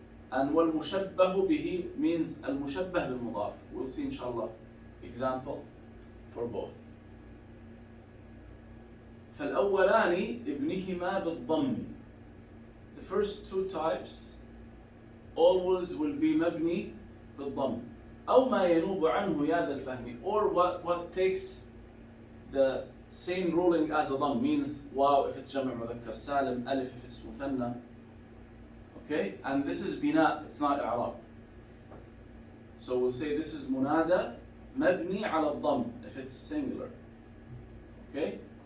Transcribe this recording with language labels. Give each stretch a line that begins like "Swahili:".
English: And
Arabic: وَالْمُشَبَّهُ بِهِ
English: means al-mushabbah bil-mudaf. We'll see inshallah example for both.
Arabic: فالأولان ابنهما بالضم.
English: The first 2 types always will be
Arabic: مبني بالضم. أو ما ينوب عنه يا ذا الفهم.
English: Or what takes the same ruling as a ضم, means واو if it's جمع مذكر سالم, ألف if it's مثنى. Okay, and this is بناء, it's not إعراب. So we'll say this is
Arabic: منادى مبني على الضم
English: if it's singular. Okay.